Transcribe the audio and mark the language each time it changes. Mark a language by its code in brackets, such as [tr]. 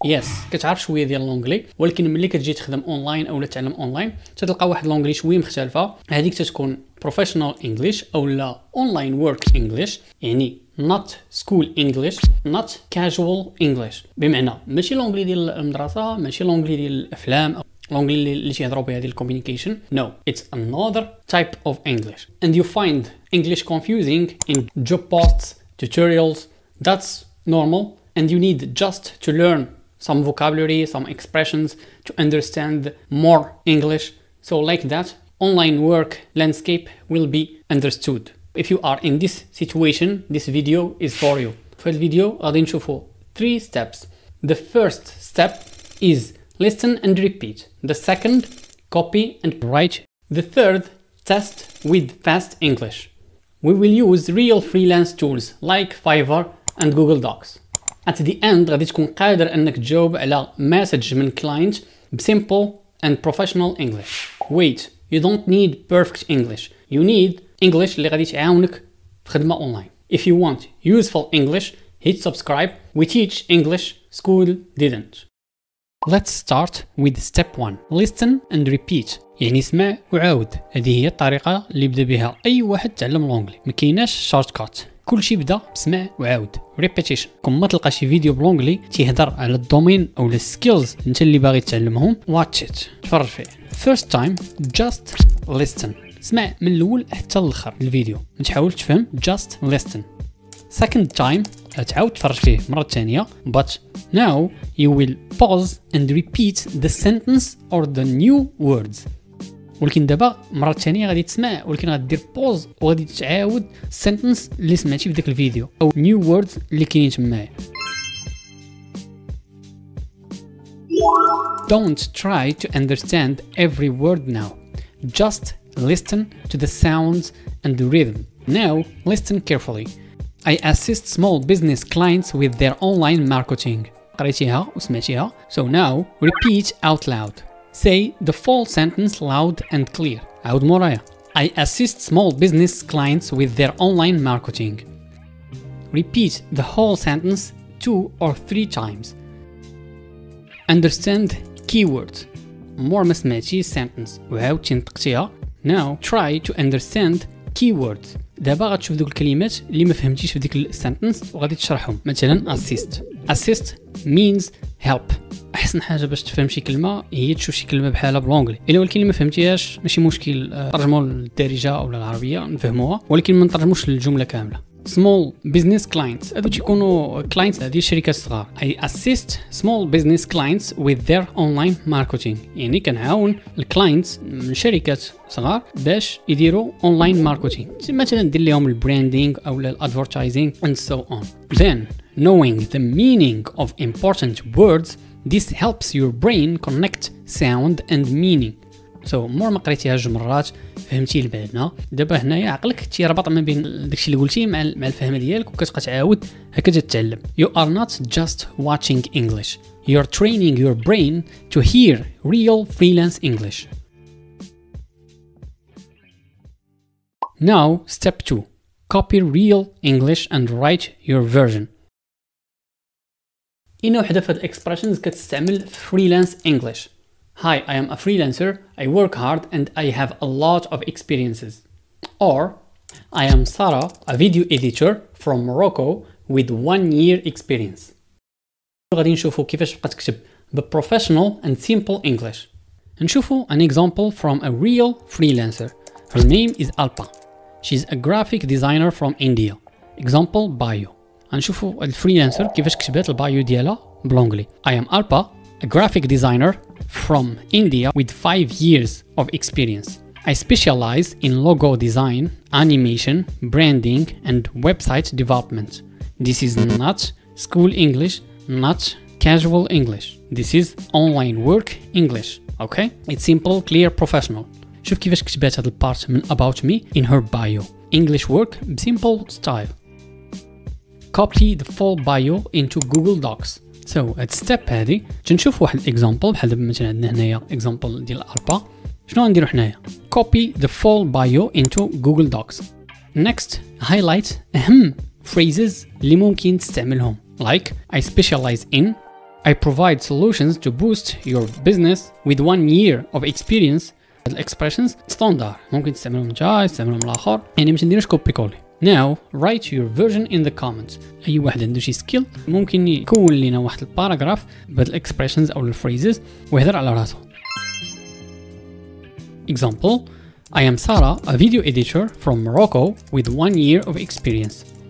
[ar] يس كتعرف شويه ديال لونجلي، ولكن ملي كتجي تخدم اونلاين اولا تعلم اونلاين تلقى واحد لونجلي شويه مختلفه. هذيك تتكون بروفيشنال انجلش اولا اونلاين ورك انجلش، يعني [en] not school English not casual English. [ar] بمعنى ماشي لونجلي ديال المدرسه، ماشي لونجلي ديال الافلام، لونجلي اللي تيهضروا بها ديال الكوميونيكيشن. [en] no, it's another type of English and you find English confusing in job posts, tutorials. That's normal and you need just to learn some vocabulary, some expressions to understand more English. So like that, online work landscape will be understood. If you are in this situation, this video is for you. [ar] في الفيديو غادي نشوفوا [en] 3 steps. The first step is listen and repeat. The second, copy and write. The third, test with fast English. We will use real freelance tools like Fiverr and Google Docs. At the end [ar] غادي تكون قادر انك تجاوب على [en] message [ar] من [en] client بsimple and professional English. Wait, you don't need perfect English. You need English [ar] اللي غادي تعاونك في خدمة اونلاين. [en] If you want useful English, hit subscribe. We teach English school didn't. Let's start with step 1. Listen and repeat. [ar] يعني اسمع وعاود. هذه هي الطريقة اللي يبدا بها اي واحد تعلم لونجلي. ما كايناش شورت كات. كلشي بدا بسمع وعاود repetition. كون ما تلقى شي فيديو بلونجلي تيهضر على الدومين او السكيلز انت اللي باغي تعلمهم، [en] watch it، [ar] تفرج فيه. [en] First time, just listen. [ar] اسمع من الاول حتى الاخر الفيديو، ما تحاولش تفهم، [en] just listen. Second time, [ar] تعاود تفرج فيه مرة ثانية، [en] but now you will pause and repeat the sentence or the new words. [ar] ولكن دابا مرة ثانية غادي تسمع، ولكن غادي دير بوز وغادي تعاود السنتنس اللي سمعتي في داك الفيديو او نيو ووردز اللي كاينين تمايا. [en] Don't try to understand every word now. Just listen to the sounds and the rhythm. Now listen carefully. I assist small business clients with their online marketing. [ar] قريتيها وسمعتيها. [en] So now repeat out loud. Say the full sentence loud and clear. [ar] عاود مورايا. [en] I assist small business clients with their online marketing. Repeat the whole sentence 2 or 3 times. Understand keywords. [ar] مور ما سمعتي sentence وعاود تنطقتيها. [en] Now try to understand keywords. [ar] دابا غتشوف دوك الكلمات اللي ما فهمتيش في ديك السنتنس وغادي تشرحهم. مثلا [en] assist means help. [ar] احسن حاجه باش تفهم شي كلمه هي تشوف شي كلمه بحالها بالونجلي، الا ولكن اللي ما فهمتيهاش ماشي مشكل، ترجموا للدارجه او العربيه نفهموها، ولكن ما نترجموش للجمله كامله. [en] small business clients [ar] هادو تيكونوا clients ديال الشركات الصغار. [en] I assist small business clients with their online marketing. [ar] يعني كنعاون الكلاينتس من شركات صغار باش يديروا اونلاين ماركتينغ، مثلا دير لهم البراندينغ او الادفرتايزينغ [en] and so on. Then knowing the meaning of important words, this helps your brain connect sound and meaning. [ar] سو مور ما قريتيها جوج مرات فهمتي المعنى، دابا هنايا عقلك تيربط ما بين داكشي اللي قلتي مع الفهم ديالك وكتبقى تعاود هكذا تتعلم. [en] You are not just watching English. You're training your brain to hear real freelance English. Now step 2. Copy real English and write your version. [ar] إنا وحدة في هاد expressions كتستعمل [en] freelance English. Hi, I am a freelancer, I work hard and I have a lot of experiences. Or, I am Sarah, a video editor from Morocco with 1 year experience. [ar] غادي نشوفوا كيفاش تبقى تكتب [en] professional and simple English. [ar] نشوفوا [en] an example from a real freelancer. Her name is Alpa. She's a graphic designer from India. Example bio. [ar] غنشوفوا الفريلانسر كيفاش كتبات البايو ديالها بلونجلي. [en] I am Alpa, a graphic designer from India with 5 years of experience. I specialize in logo design, animation, branding, and website development. This is not school English, not casual English. This is online work English. Okay? It's simple, clear, professional. [ar] شوف كيفاش كتبات هاد البارت من [en] about me in her bio. English work بsimple style. Copy the full bio into Google Docs. So at step [ar] هذه تنشوف واحد الاكزامبل بحال دابا مثلا عندنا هنايا اكزامبل ديال الاربا. شنو غنديرو حنايا؟ [en] Copy the full bio into Google Docs. Next, highlight [ar] أهم [en] phrases [ar] اللي ممكن تستعملهم [en] like I specialize in, I provide solutions to boost your business with 1 year of experience. [ar] الاكسبريشنز ستاندر ممكن تستعملهم نتا تستعملهم الاخر يعني ما تنديروش كوبي كولي. [en] Now write your version in the comments. [ar] اي واحد عنده شي سكيل ممكن يكون لنا واحد الباراجراف بهاد الاكسبريشنز او الفريزز ويهضر على راسو. [en] Example: I am Sarah, a video editor from Morocco with 1 year of experience.